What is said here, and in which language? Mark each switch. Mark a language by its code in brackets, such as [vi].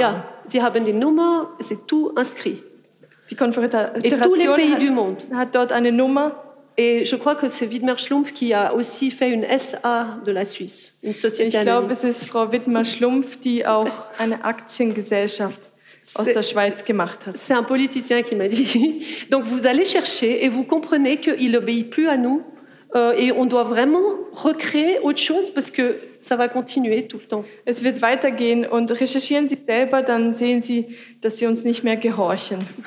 [de] Ja, sie haben die Nummer, [fr] c'est tout inscrit. [de] Die Konföderation hat dort eine Nummer. [fr] Et je crois que c'est Widmer Schlumpf qui a aussi fait une SA de la Suisse, une société [de] anonyme. Ich glaube, es ist Frau Widmer Schlumpf, die auch eine Aktiengesellschaft aus der Schweiz gemacht hat. [fr] C'est un politicien qui m'a dit. Donc vous allez chercher et vous comprenez qu'il obéit plus à nous et on doit vraiment recréer autre chose parce que ça va continuer tout le temps. [de] Es wird weitergehen und recherchieren Sie selber, dann sehen Sie, dass Sie uns nicht mehr gehorchen.